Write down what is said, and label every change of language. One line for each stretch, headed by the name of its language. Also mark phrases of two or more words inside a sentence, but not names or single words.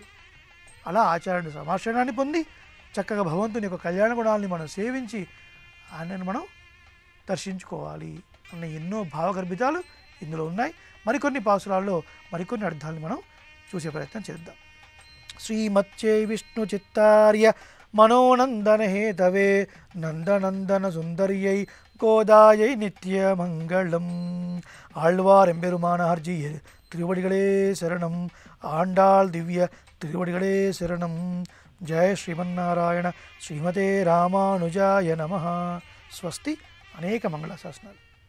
Telugu: అలా ఆచార్యుడి సమాశ్రయాన్ని పొంది చక్కగా భగవంతుని యొక్క కళ్యాణ గుణాలని మనం సేవించి ఆయనను మనం దర్శించుకోవాలి అన్న ఎన్నో భావగర్భితాలు ఇందులో ఉన్నాయి. మరికొన్ని పాసురాల్లో మరికొన్ని అర్థాలను మనం చూసే ప్రయత్నం చేద్దాం.
Sanskrit: శ్రీమచ్చే విష్ణు చిత్తార్య మనోనందన హేతవే నందనందన సుందర్యై கோதாயை நித்திய மங்களம்.
Tamil: ஆழ்வார் எம்பெருமானார்ஜி திருவடிகளே சரணம். ஆண்டாள் திவ்ய திருவடிகளே சரணம்.
Sanskrit: జయ శ్రీమన్నారాయణ. శ్రీమతే రామానుజాయ నమః. స్వస్తి.
Telugu: అనేక మంగళాశాసనాలు.